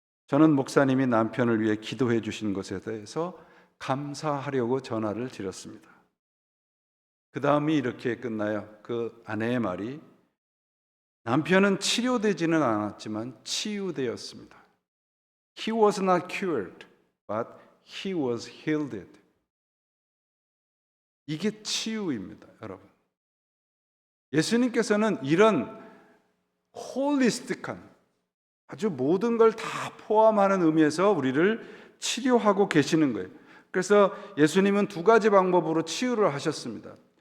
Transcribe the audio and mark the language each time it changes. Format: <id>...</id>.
<ko>저는 목사님이 남편을 위해 기도해 주신 것에 대해서 감사하려고 전화를 드렸습니다. 그 다음이 이렇게 끝나요. 그 아내의 말이, 남편은 치료되지는 않았지만 치유되었습니다.</ko> <en>He was not cured, but he was healed.</en> <ko>이게 치유입니다, 여러분. 예수님께서는 이런 홀리스틱한, 아주 모든 걸 다 포함하는 의미에서 우리를 치료하고 계시는 거예요. 그래서 예수님은 두 가지 방법으로 치유를 하셨습니다.</ko>